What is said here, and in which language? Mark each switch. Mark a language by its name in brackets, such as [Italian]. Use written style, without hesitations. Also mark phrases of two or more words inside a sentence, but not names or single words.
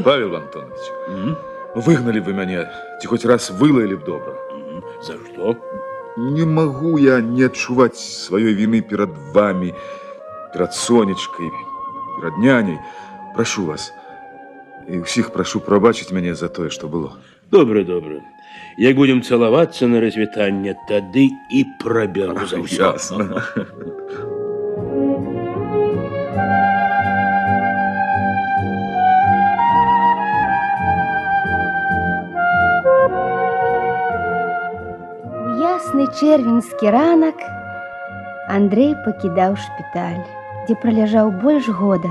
[Belarusian] Павел Антонович, выгнали вы мяне, ці хоць раз вылаялі б добра. [Russian] За что? [Belarusian] Не магу я не адчуваць сваёй віны перад вами, перад Сонечкай, перад няняй. Прашу вас, і ўсіх прашу прабачыць мяне за тое, што было. Добре, добре. Як будем цалавацца на развітанне, тады і прабяру за ўсё. Ясна. У ясны чэрвеньскі ранак Андрэй пакідаў шпіталь, дзе праляжаў больш года.